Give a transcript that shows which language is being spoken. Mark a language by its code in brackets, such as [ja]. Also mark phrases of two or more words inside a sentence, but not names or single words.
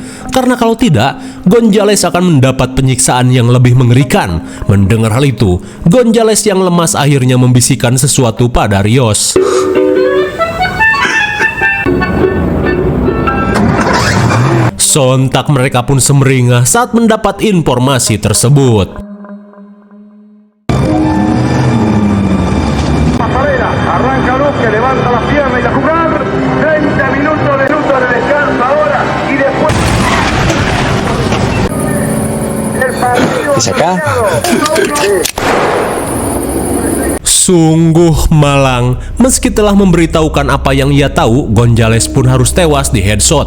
[id] Karena kalau tidak, Gonzales akan mendapat penyiksaan yang lebih mengerikan. Mendengar hal itu, Gonzales yang lemas akhirnya membisikkan sesuatu pada Rios. Sontak mereka pun semeringah saat mendapat informasi tersebut. [es] Arranca Luque, levanta las piernas y a jugar. 30 minutos de descanso ahora y después. El partido. ¿Es acá? [id] Sungguh malang, meski telah memberitahukan apa yang ia tahu, Gonzales pun harus tewas di headshot.